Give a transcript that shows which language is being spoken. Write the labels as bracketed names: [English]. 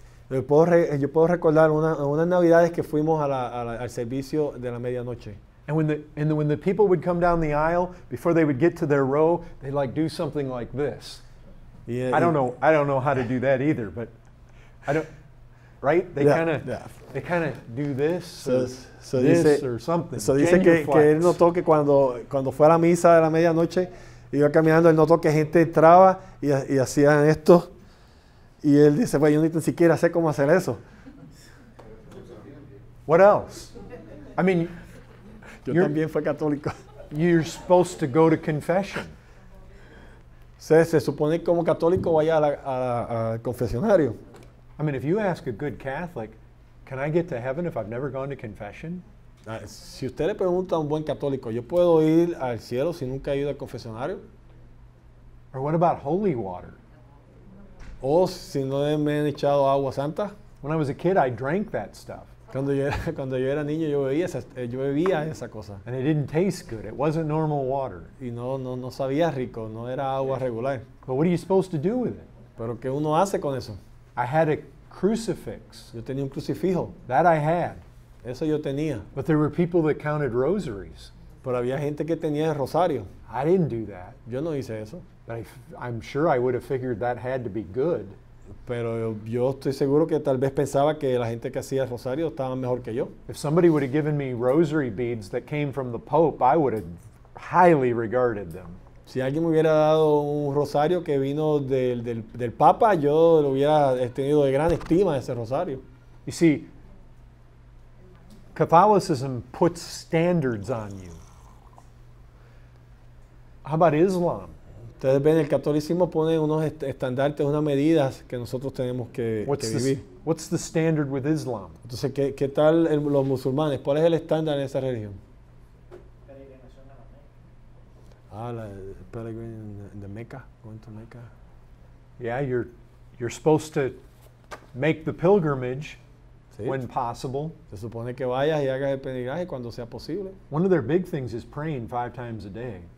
[Spanish] Yo puedo recordar unas navidades que fuimos al servicio de la medianoche. [English] And when the people would come down the aisle, before they would get to their row, they'd like do something like this. I don't know how to do that either, but I don't. Right? They kind of do this, or something. [Spanish] So dice que él notó que cuando fue a la misa de la medianoche, iba caminando, él notó que gente entraba y hacían esto. Y él dice, pues yo ni siquiera sé cómo hacer eso. [English] What else? I mean, [Spanish] yo también fui católico. [English] You're supposed to go to confession. [Spanish] Se supone que como católico vaya al confesionario. [English] I mean, if you ask a good Catholic, can I get to heaven if I've never gone to confession? [Spanish] Si usted le pregunta a un buen católico, ¿yo puedo ir al cielo si nunca he ido al confesionario? [English] Or what about holy water? [Spanish] O si no me han echado agua santa. [English] When I was a kid, I drank that stuff. [Spanish] Cuando yo era niño, yo bebía esa cosa. [English] And it didn't taste good. It wasn't normal water. [Spanish] Y no sabía rico, no era agua regular. [English] But what are you supposed to do with it? [Spanish] Pero ¿qué uno hace con eso? [English] I had a crucifix. [Spanish] Yo tenía un crucifijo. [English] That I had. [Spanish] Eso yo tenía. [English] But there were people that counted rosaries. [Spanish] Pero había gente que tenía el rosario. [English] I didn't do that. [Spanish] Yo no hice eso. [English] But I'm sure I would have figured that had to be good. [Spanish] Pero yo estoy seguro que tal vez pensaba que la gente que hacía el rosario estaba mejor que yo. [English] If somebody would have given me rosary beads that came from the Pope, I would have highly regarded them. [Spanish] Si alguien me hubiera dado un rosario que vino del Papa, yo lo hubiera tenido de gran estima ese rosario. [English] You see, Catholicism puts standards on you. How about Islam? [Spanish] Ustedes ven, el catolicismo pone unos estandartes, unas medidas que nosotros tenemos que vivir. [English] What's the standard with Islam? [Spanish] Entonces, ¿qué tal los musulmanes? ¿Cuál es el estándar en esa religión? [English] La peregrinación in the Mecca, going to Mecca. Yeah, you're supposed to make the pilgrimage [Spanish] Sí. [English] when possible. [Spanish] Se supone que vayas y hagas el peregrinaje cuando sea posible. [English] One of their big things is praying 5 times a day.